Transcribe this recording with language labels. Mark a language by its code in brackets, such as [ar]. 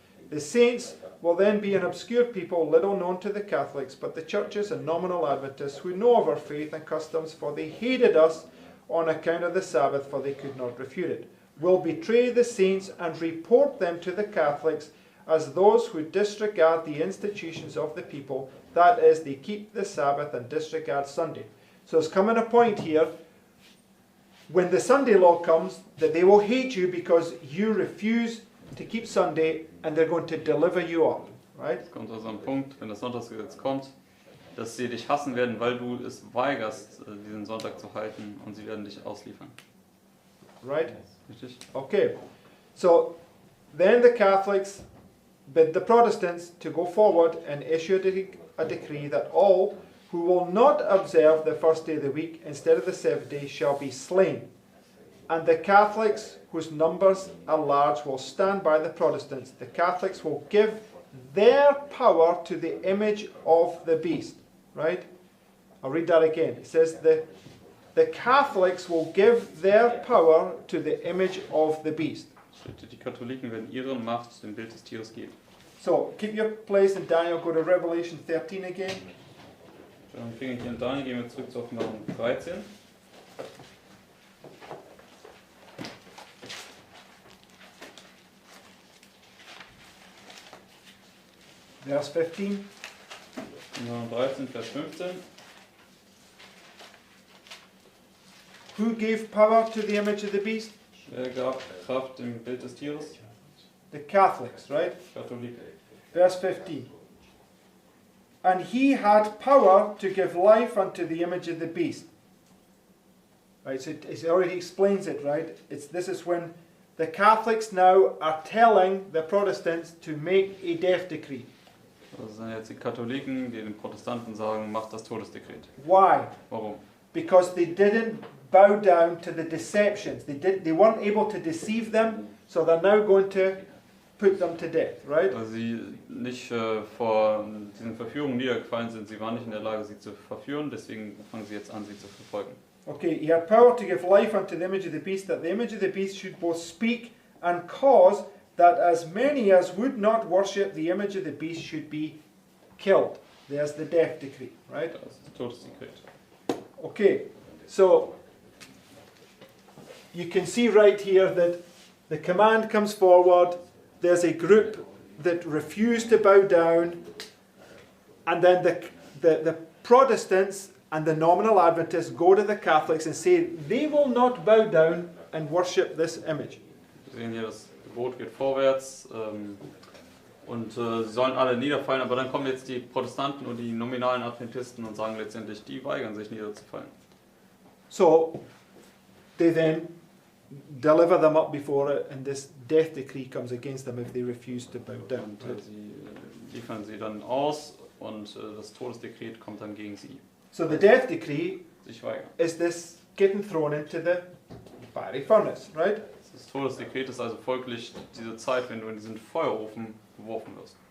[en] The saints will then be an obscure people, little known to the Catholics, but the churches and nominal Adventists who know of our faith and customs, for they hated us on account of the Sabbath, for they could not refute it, will betray the saints and report them to the Catholics as those who disregard the institutions of the people, that is, they keep the Sabbath and disregard Sunday. So it's coming a point here, when the Sunday law comes, that they will hate you because you refuse to keep Sunday, and they're going to deliver you up, right? [de] Es kommt also ein Punkt, wenn das Sonntagsgesetz kommt, dass sie dich hassen werden, weil du es weigerst, diesen Sonntag zu halten, und sie werden dich ausliefern. [en] Right? [de] Richtig? [en] Okay. So then the Catholics bid the Protestants to go forward and issue a decree that all who will not observe the first day of the week instead of the seventh day shall be slain. And the Catholics, whose numbers are large, will stand by the Protestants. The Catholics will give their power to the image of the beast. Right? I'll read that again. It says the Catholics will give their power to the image of the beast. [de] Die Katholiken werden ihre Macht dem Bild des Tieres geben. [en] So keep your place in Daniel. Go to Revelation 13 again. [de] Dann fing ich in Daniel, gehen wir zurück zu Offenbarung 13. [en] Verse 15. [de] Offenbarung 13, Vers 15. [en] Who gave power to the image of the beast? [de] Wer gab Kraft dem Bild des Tieres? [en] The Catholics, right? [de] Katholiken. [en] Verse 15. And he had power to give life unto the image of the beast. Right, so it already explains it, right? This is when the Catholics now are telling the Protestants to make a death decree. [de] Das sind jetzt die Katholiken, die den Protestanten sagen, macht das Todesdekret. [en] Why? [de] Warum? [en] Because they didn't bow down to the deceptions. They weren't able to deceive them, so they're now going to put them to death, right? [de] Weil sie nicht vor diesen Verführungen niedergefallen sind. Sie waren nicht in der Lage, sie zu verführen, deswegen fangen sie jetzt an, sie zu verfolgen. [en] Okay, he had power to give life unto the image of the beast, that the image of the beast should both speak and cause that as many as would not worship the image of the beast should be killed. There's the death decree, right? [de] Das ist das Todesdekret. [en] Okay, so you can see right here that the command comes forward, there's a group that refuse to bow down, and then the Protestants and the nominal Adventists go to the Catholics and say they will not bow down and worship this image. [de] Wir sehen hier, das Gebot geht vorwärts und sie sollen alle niederfallen, aber dann kommen jetzt die Protestanten und die nominalen Adventisten und sagen letztendlich, die weigern sich niederzufallen. [en] So they then deliver them up before it, and this death decree comes against them if they refuse to bow down. [de] Und sie liefern sie dann aus und das Todesdekret kommt dann gegen sie. [en] So the death decree [de] Sich weigern. [en] is this getting thrown into the fiery furnace, right? [de] Das Todesdekret ist also folglich diese Zeit, wenn du in diesen Feuerofen geworfen wirst.